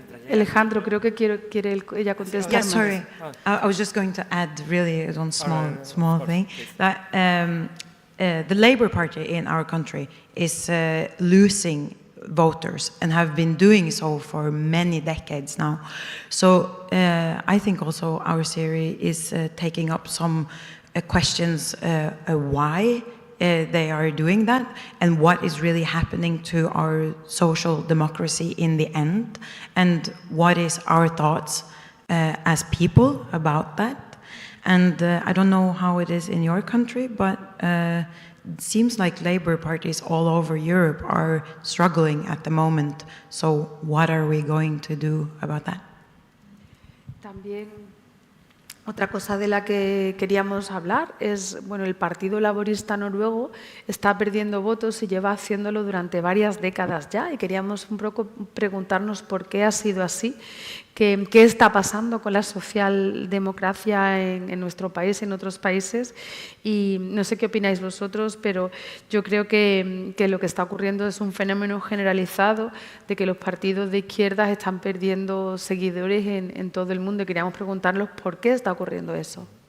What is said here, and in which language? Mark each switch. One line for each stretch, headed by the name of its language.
Spanish: Alejandro, creo que quiere ella contestar.
English: Yeah, sorry. I was just going to add really one small thing. That the Labour Party in our country is losing voters and have been doing so for many decades now. So I think also our series is taking up some questions why they are doing that and what is really happening to our social democracy in the end, and what is our thoughts as people about that. And I don't know how it is in your country, but it seems like Labour parties all over Europe are struggling at the moment. So what are we going to do about that?
Spanish: También otra cosa de la que queríamos hablar es, bueno, el Partido Laborista Noruego está perdiendo votos y lleva haciéndolo durante varias décadas ya, y queríamos un poco preguntarnos por qué ha sido así, qué está pasando con la socialdemocracia en nuestro país, en otros países, y no sé qué opináis vosotros, pero yo creo que lo que está ocurriendo es un fenómeno generalizado de que los partidos de izquierdas están perdiendo seguidores en todo el mundo, y queríamos preguntarnos por qué está ocurriendo eso.